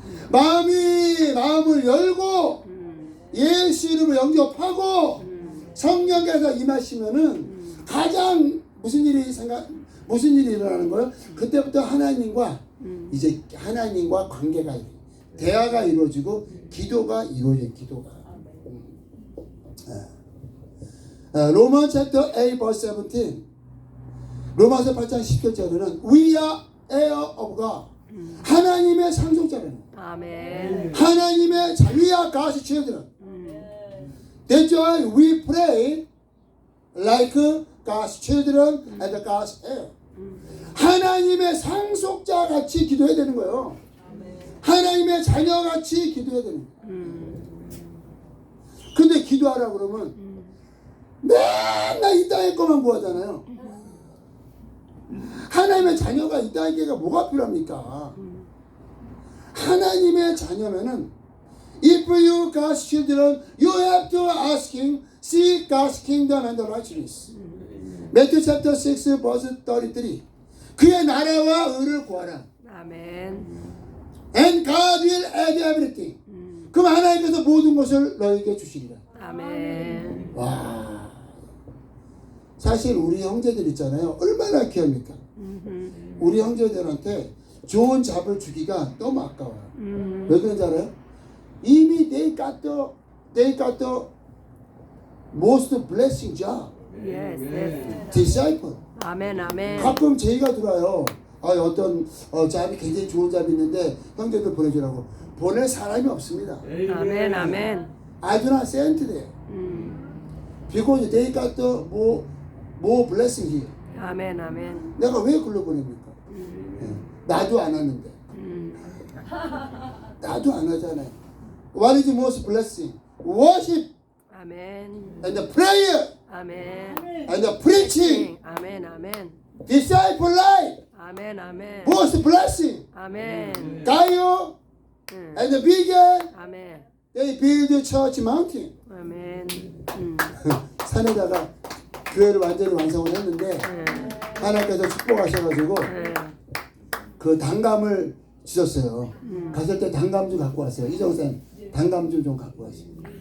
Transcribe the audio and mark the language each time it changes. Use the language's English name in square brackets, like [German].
[Korean] 마음을 열고 예수 이름을 영접하고 성령께서 임하시면은 가장 무슨 일이 일어나는 거예요? 그때부터 하나님과 이제 하나님과 관계가 대화가 이루어지고 기도가 이루어져요. 기도가. 로마 챕터 8 verse 17 로마서 8장 10절에는 [English] We are heir of God. [Korean] 하나님의 상속자라는 아멘. 하나님의 [English] We are God's children. That's why we pray like God's children and God's heir. [Korean] 하나님의 상속자 같이 기도해야 되는 거예요. 하나님의 자녀 같이 기도해야 되는 거예요. 근데 기도하라 그러면 맨날 이 땅의 것만 구하잖아요. 하나님의 자녀가 이 땅의 게가 뭐가 필요합니까? 하나님의 자녀면은 [English] If you God's children, you have to ask Him, seek God's kingdom and the righteousness. Matthew chapter 6 verse 33. [Korean] 그의 나라와 의를 구하라. 아멘. [English] And God will add everything. [Korean] 그럼 하나님께서 모든 것을 너에게 주시리라. 아멘. 와. 사실 우리 형제들 있잖아요. 얼마나 귀합니까? 우리 형제들한테 좋은 잡을 주기가 너무 아까워요. 왜 그런지 알아요? 이미 [English] they got the most blessing job. Yes, yes. disciple. [Korean] 아멘, 아멘. 가끔 제의가 들어요. 어떤 잡이 굉장히 좋은 잡이 있는데 형제들 보내주라고. 보낼 사람이 없습니다. 아멘, 아멘. [English] I do not send them. Because they got the more blessing here. [Korean] 아멘, 아멘. 내가 왜 글로 보냅니까? 나도 안 하는데. 나도 안 하잖아요. [English] What is the most blessing? Worship [Korean] 아멘. [English] and the prayer [Korean] 아멘. [English] and the preaching. [Korean] 아멘, 아멘. [English] Disciple life. [Korean] 아멘, 아멘. [English] Most blessing. [Korean] 아멘. 가요 [English] And the began, [Korean] 아멘. [English] they build a church mountain. [Korean] 아멘. 산에다가 교회를 완전히 완성을 했는데 하나님께서 축복하셔가지고 그 단감을 주셨어요. 갔을 때 단감 좀 갖고 왔어요. 이정선 단감 좀 갖고 왔어요.